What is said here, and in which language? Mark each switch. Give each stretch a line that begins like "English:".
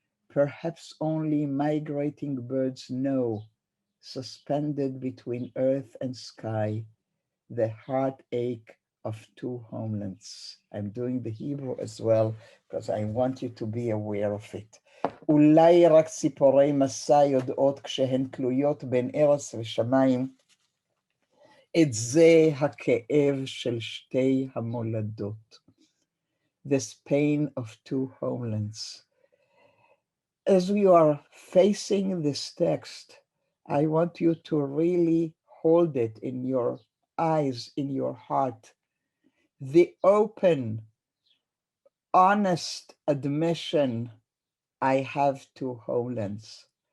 English: Perhaps only migrating birds know, suspended between earth and sky, the heartache of two homelands. I'm doing the Hebrew as well, because I want you to be aware of it.
Hebrew: אולי רק ציפורי מסע יודעות כשהן תלויות בין ארץ ושמיים, את זה הכאב של שתי המולדות.
English: This pain of two homelands. As we are facing this text, I want you to really hold it in your eyes, in your heart. The open, honest admission, I have two homelands.